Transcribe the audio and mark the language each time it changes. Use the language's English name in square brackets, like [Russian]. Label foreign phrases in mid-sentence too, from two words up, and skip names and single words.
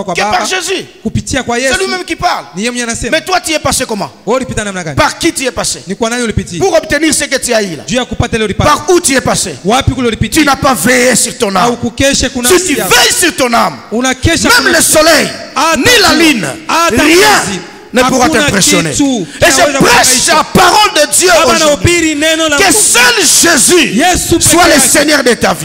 [French] que [Swahili] baba [French] par Jésus. [Swahili] kupitia kwa [French] C'est [Swahili] Yesu. [French] lui-même qui parle. [Swahili] Ni yeye mwenyewe anasema. [French] Mais toi, tu y es passé comment? [Swahili] Wewe ulipita namna gani? [French] Par qui tu y es passé? [Swahili] Ni kwa nani ulipitia? [French] Pour obtenir ce que tu as eu là. [Swahili] Juu ya kupata ile ulipata. [French] Par où tu es passé? [Swahili] Wapi kule [French] Tu [Swahili] ulipitia? [French] n'as pas veillé sur ton [Swahili] Au [French] âme. [Swahili] kukeshe kuna [French] Si tu veilles sur ton âme, [Swahili] unakesha [French] même le soleil, ni la lune, rien ne pourra t'impressionner. Et je prêche la parole de Dieu aujourd'hui. Que seul Jésus soit le Seigneur de ta vie.